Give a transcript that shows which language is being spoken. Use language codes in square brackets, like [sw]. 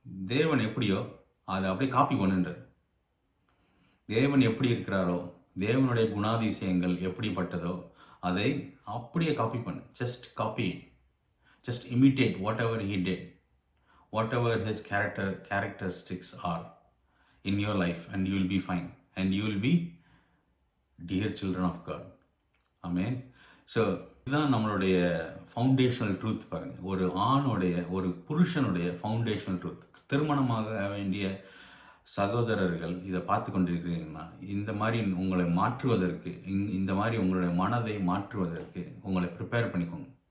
[ta] தேவன் எப்படியோ அதை அப்படியே காப்பி பண்ணுன்றார். தேவன் எப்படி இருக்கிறாரோ, தேவனுடைய குணாதிசயங்கள் எப்படிப்பட்டதோ அதை அப்படியே காப்பி பண்ணு. [en] Just copy, just imitate whatever he did, whatever his characteristics are in your life, and you will be fine, and you will be dear children of God. Amen. [ta] So இதுதான் நம்மளுடைய ஃபவுண்டேஷனல் ட்ரூத் பாருங்கள். ஒரு ஆணுடைய, ஒரு புருஷனுடைய foundational truth. திருமணமாக வேண்டிய சகோதரர்கள் இதை பார்த்து கொண்டிருக்கிறீங்கன்னா, இந்த மாதிரி உங்களை மாற்றுவதற்கு, இந்த மாதிரி உங்களுடைய மனதை மாற்றுவதற்கு உங்களை ப்ரிப்பேர் பண்ணிக்கோங்க.